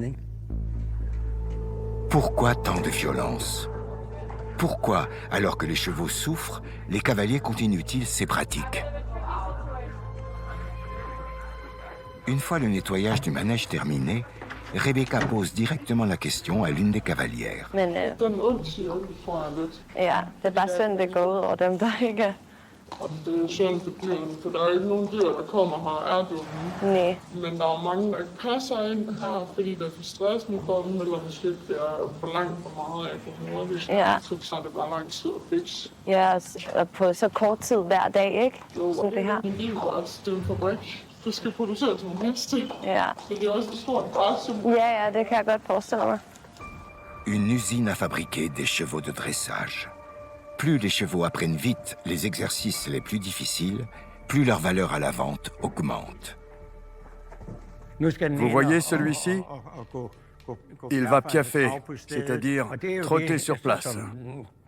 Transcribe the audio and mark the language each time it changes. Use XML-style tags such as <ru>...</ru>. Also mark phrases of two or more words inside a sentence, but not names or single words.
<fr>Pourquoi tant de violence? Pourquoi, alors que les chevaux souffrent, les cavaliers continuent-ils ces pratiques? Une fois le nettoyage du manège terminé, Rebecca pose directement la question à l'une des cavalières.</fr> <da>Ja, det er bare synd, det går ud over dem, der ikke er. Og det er synd for dyrene, for der er ikke nogen dyr, der kommer her, er det jo. Nej. Men der er mange, der ikke passer ind her, fordi det er for stressende for dem, eller måske det er for langt for meget af for hurtigt. Ja. Så tager det bare lang tid at fikse. Ja, og på så kort tid hver dag, ikke? Jo, Som det her. Men det er jo altså, det er en fabrik. Det skal produceres nogle heste. Ja. Så det er også et stort pres. Ja, det kan jeg godt forestille mig.</da> <fr>Une usine à fabriquer des chevaux de dressage. Plus les chevaux apprennent vite les exercices les plus difficiles, plus leur valeur à la vente augmente. Vous voyez celui-ci? Il va piaffer, c'est-à-dire trotter sur place.</fr>